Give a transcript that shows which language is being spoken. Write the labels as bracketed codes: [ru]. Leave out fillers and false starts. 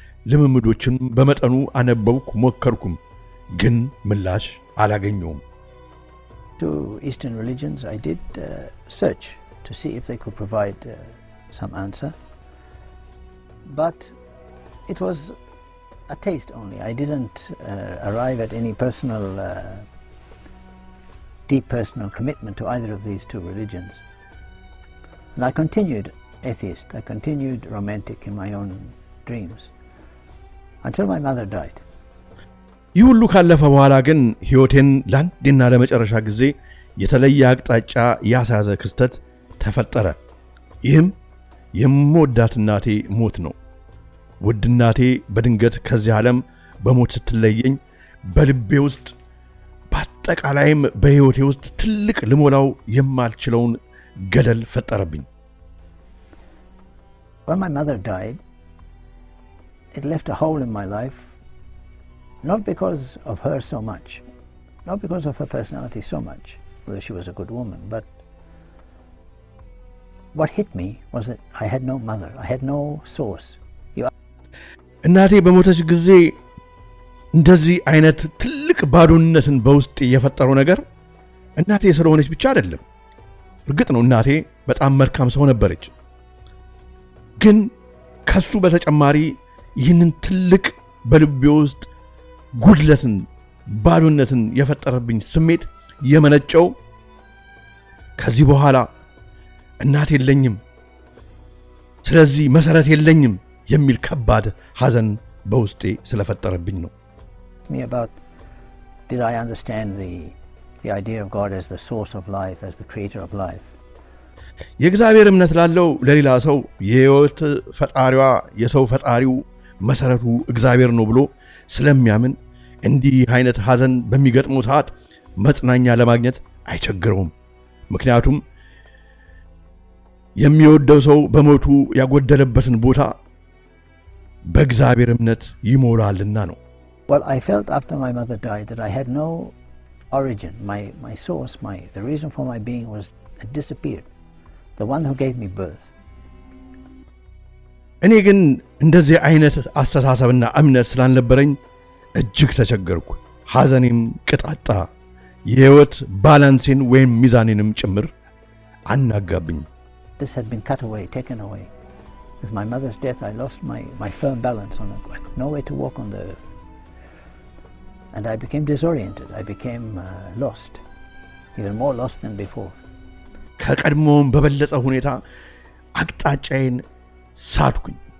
[am] ልምምዶችን በመጠኑ አነበብኩ ሞከርኩም ግን ምላሽ አላገኘውም። [en] To Eastern religions I did search to see if they could provide some answer, but it was a taste only. I didn't arrive at any personal deep personal commitment to either of these two religions. And I continued atheist, I continued romantic in my own dreams until my mother died. [am] ይህ ሁሉ ካለፈ በኋላ ግን ሕይወቴን ለአንዴና ለመጨረሻ ጊዜ የተለየ አቅጣጫ ያሳዘ ክስተት ተፈጠረ። ይህም የምወዳት እናቴ ሞት ነው። ውድ እናቴ በድንገት ከዚህ ዓለም በሞት ስትለየኝ በልቤ ውስጥ በአጠቃላይም በሕይወቴ ውስጥ ትልቅ ልሞላው የማልችለውን ገደል ፈጠረብኝ። [en] When my mother died, it left a hole in my life, not because of her so much, not because of her personality so much, although she was a good woman, but what hit me was that I had no mother, I had no source. [am] እናቴ በሞተች ጊዜ እንደዚህ አይነት ትልቅ ባዶነትን በውስጥ የፈጠረው ነገር እናቴ ስለሆነች ብቻ አይደለም። እርግጥ ነው እናቴ በጣም መልካም ሰው ነበረች። ግን ከሱ በተጨማሪ ይህንን ትልቅ በልቤ ውስጥ ጉድለትን ባዶነትን የፈጠረብኝ ስሜት የመነጨው ከዚህ በኋላ እናት የለኝም፣ ስለዚህ መሰረት የለኝም የሚል ከባድ ሐዘን በውስጤ ስለፈጠረብኝ ነው። [en] Me about did I understand the idea of God as the source of life, as the creator of life. [am] የእግዚአብሔር እምነት ላለው ለሌላ ሰው የሕይወት ፈጣሪዋ የሰው ፈጣሪው መሰረቱ እግዚአብሔር ነው ብሎ ስለሚያምን እንዲህ አይነት ሐዘን በሚገጥመው ሰዓት መጽናኛ ለማግኘት አይቸግረውም። ምክንያቱም የሚወደው ሰው በሞቱ ያጎደለበትን ቦታ በእግዚአብሔር እምነት ይሞላልና ነው። [en] Well, I felt after my mother died that I had no origin. My source, the reason for my being had disappeared. The one who gave me birth. [am] እኔ ግን እንደዚህ አይነት አስተሳሰብና እምነት ስላልነበረኝ እጅግ ተቸገርኩ። ሐዘኔም ቅጣጣ የሕይወት ባላንሴን ወይም ሚዛኔንም ጭምር አናጋብኝ። [en] This had been cut away, taken away. With my mother's death, I lost my firm balance on it. I had no way to walk on the earth. And I became disoriented. I became lost, even more lost than before. [am] ከቀድሞውም በበለጠ ሁኔታ አቅጣጫዬን ሳትኩኝ።